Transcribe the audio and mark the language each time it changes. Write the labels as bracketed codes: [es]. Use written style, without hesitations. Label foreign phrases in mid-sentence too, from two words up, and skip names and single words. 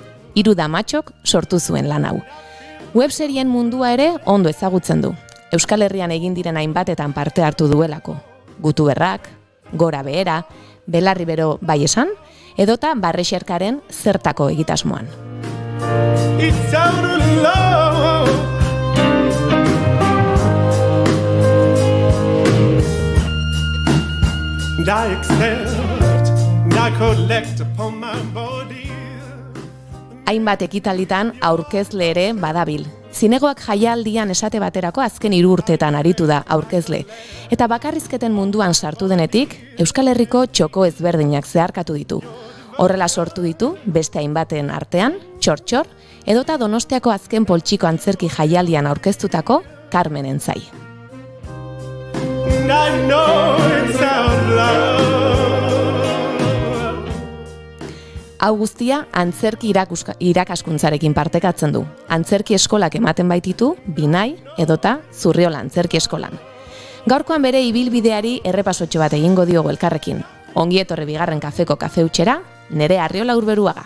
[eu] 3 damatxok sortu zuen lan hau. Webserien mundua ere ondo ezagutzen du. Euskal Herrian egin diren hainbatetan parte hartu duelako. Gutuberrak, gora behera, belarri bero bai esan, edota Barrexerkaren zertako egitasmoan. [en] Eternal love. And I accept, and I collect upon my body. [eu] Hainbat ekitalditan aurkezle ere badabil. Zinegoak jaialdian esate baterako azken 3 urteetan aritu da aurkezle. Eta bakarrizketen munduan sartu denetik, Euskal Herriko txoko ezberdinak zeharkatu ditu. Horrela sortu ditu, beste hainbaten artean, Txor-txor, edota Donostiako azken poltsiko antzerki jaialdian aurkeztutako Carmenen zai. [en] And I know it's our love. [eu] Hau guztia antzerki irakaskuntzarekin partekatzen du. Antzerki eskolak ematen baititu, Binai edota Zurriola antzerki eskolan. Gaurkoan bere ibilbideari errepasotxo bat egingo diogu elkarrekin. Ongi etorri bigarren kafeko kafe utxera, Nere Arriola Urberuaga.